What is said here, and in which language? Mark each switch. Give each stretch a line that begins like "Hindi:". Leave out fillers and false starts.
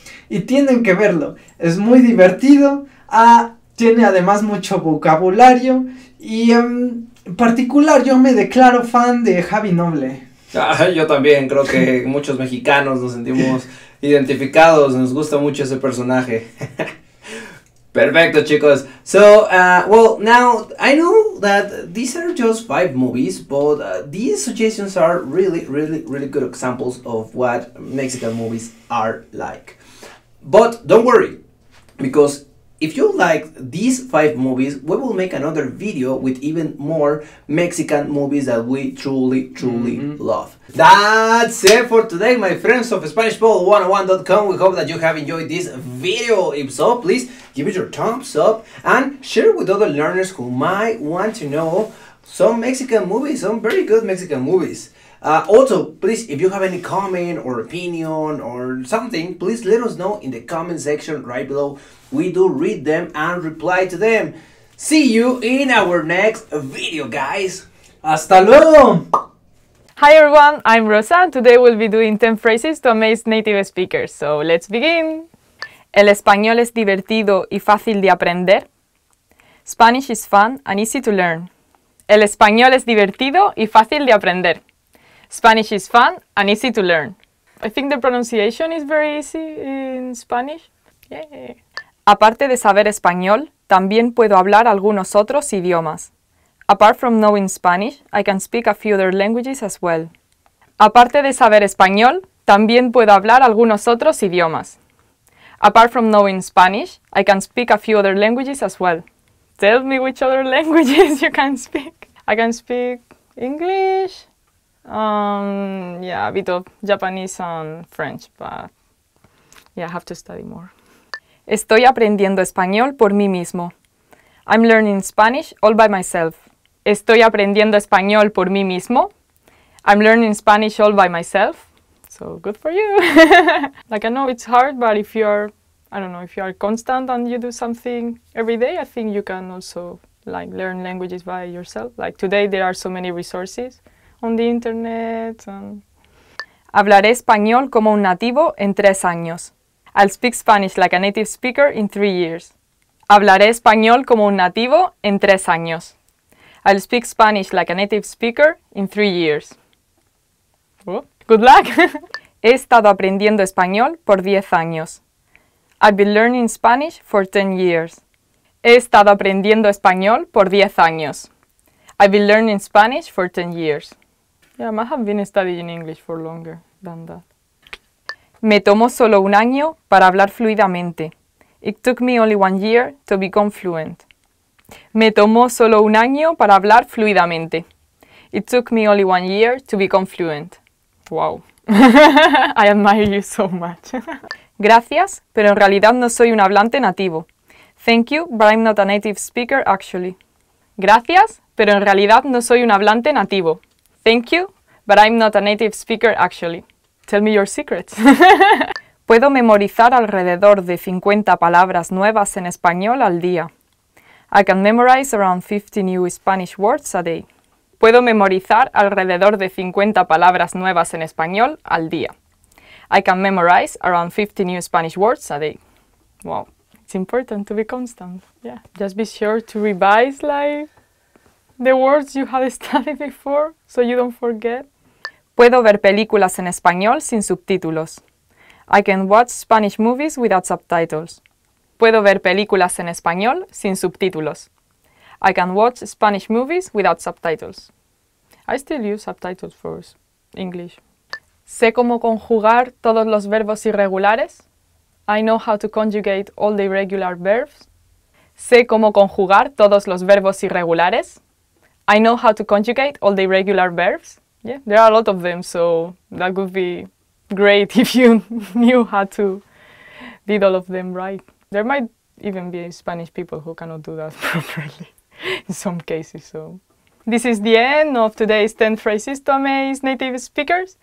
Spanish: Y tienen que verlo, es muy divertido, tiene además mucho vocabulario y en particular yo me declaro fan de Javi Noble. Yo también creo que muchos mexicanos nos sentimos identificados, nos gusta mucho ese personaje. Perfecto, chicos.
English: So, well, now I know that these are just 5 movies, but these suggestions are really good examples of what Mexican movies are like. But don't worry, because if you like these 5 movies, we will make another video with even more Mexican movies that we truly love. That's it for today, my friends of SpanishPod101.com. We hope that you have enjoyed this video. If so, please give it your thumbs up and share it with other learners who might want to know some Mexican movies, some very good Mexican movies. Also, please, if you have any comment or opinion or something, please let us know in the comment section right below. We do read them and reply to them. See you in our next video, guys.
Spanish: ¡Hasta luego!
English: Hi everyone, I'm Rosa and today we'll be doing 10 phrases to amaze native speakers. So let's begin.
Spanish: El español es divertido y fácil de aprender.
English: Spanish is fun and easy to learn.
Spanish: El español es divertido y fácil de aprender.
English: Spanish is fun and easy to learn. I think the pronunciation is very easy in Spanish. Yeah.
Spanish: Aparte de saber español, también puedo hablar algunos otros idiomas.
English: Apart from knowing Spanish, I can speak a few other languages as well.
Spanish: Aparte de saber español, también puedo hablar algunos otros idiomas.
English: Apart from knowing Spanish, I can speak a few other languages as well. Tell me which other languages you can speak. I can speak English, yeah, a bit of Japanese and French, but yeah, I have to study more.
Spanish: Estoy aprendiendo español por mí mismo.
English: I'm learning Spanish all by myself.
Spanish: Estoy aprendiendo español por mí mismo.
English: I'm learning Spanish all by myself. So good for you. Like I know it's hard, but if you're, I don't know, if you are constant and you do something every day, I think you can also like learn languages by yourself. Like today there are so many resources on the internet.
Spanish: Hablaré español como un nativo en 3 años.
English: I'll speak Spanish like a native speaker in 3 years.
Spanish: Hablaré español como un nativo en 3 años.
English: I'll speak Spanish like a native speaker in 3 years. Oh, good luck!
Spanish: He estado aprendiendo español por 10 años.
English: I've been learning Spanish for 10 years.
Spanish: He estado aprendiendo español por 10 años.
English: I've been learning Spanish for 10 years. Yeah, I might have been studying English for longer than that.
Spanish: Me tomó solo un año para hablar fluidamente.
English: It took me only 1 year to become fluent.
Spanish: Me tomó solo un año para hablar fluidamente.
English: It took me only 1 year to become fluent. Wow. I admire you so much.
Spanish: Gracias, pero en realidad no soy un hablante nativo.
English: Thank you, but I'm not a native speaker actually.
Spanish: Gracias, pero en realidad no soy un hablante nativo.
English: Thank you, but I'm not a native speaker actually. Tell me your secrets.
Spanish: Puedo memorizar alrededor de 50 palabras nuevas en español al día.
English: I can memorize around 50 new Spanish words a day.
Spanish: Puedo memorizar alrededor de 50 palabras nuevas en español al día.
English: I can memorize around 50 new Spanish words a day. Wow, it's important to be constant. Yeah, just be sure to revise like the words you had studied before so you don't forget.
Spanish: Puedo ver películas en español sin subtítulos.
English: I can watch Spanish movies without subtitles.
Spanish: Puedo ver películas en español sin subtítulos.
English: I can watch Spanish movies without subtitles. I still use subtitles for English.
Spanish: Sé cómo conjugar todos los verbos irregulares.
English: I know how to conjugate all the irregular verbs.
Spanish: Sé cómo conjugar todos los verbos irregulares.
English: I know how to conjugate all the irregular verbs. Yeah, there are a lot of them, so that would be great if you knew how to did all of them right. There might even be Spanish people who cannot do that properly in some cases. So this is the end of today's 10 phrases to amaze native speakers.